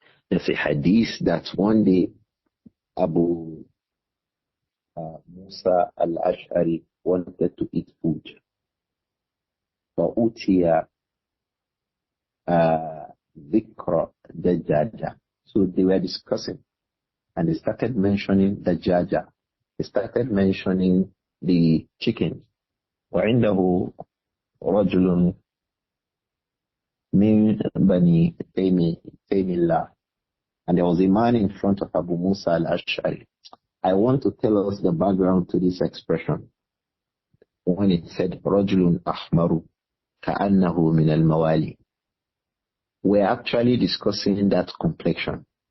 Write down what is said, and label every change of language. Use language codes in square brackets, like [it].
[en] There's a hadith that one day Abū Nāsir al-Ash'ari wanted to eat food. [ar] فَأُتِيَ ذِكْرَ دَجَاجَةٍ. [en] So they were discussing, and they started mentioning dajaja. They started mentioning the chicken. [ar] وعنده رجل من بني تيم الله. [en] And there was a man in front of Abū Nāsir al-Ash'ari. I want to tell us the background to this expression. When it said [ar] رجل أحمر كأنه من الموالي, [en] we're actually discussing that complexion.